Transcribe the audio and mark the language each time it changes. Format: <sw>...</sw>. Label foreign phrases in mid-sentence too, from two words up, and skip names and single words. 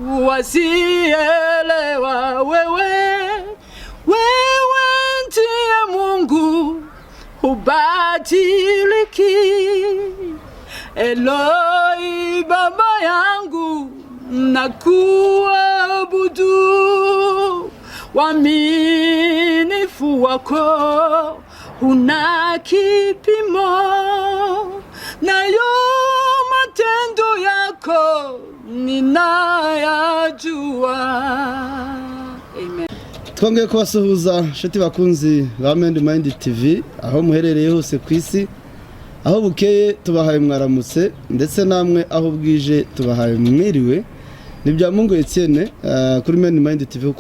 <sw>wasielewa wewe ndiye Mungu hubadiliki Eloi baba yangu nakuabudu uaminifu wako huna kipimo nayo matendo yako ninayajua Amen.</sw> <rw>Twongeye kubasuhuza nshuti bakunzi ba Mind TV aho muherereye hose ku isi aho bukeye tubahaye mwaramutse ndetse namwe aho bwije tubahaye mwiriwe ni bya Mungu Etienne kuri Mind TV uko</rw>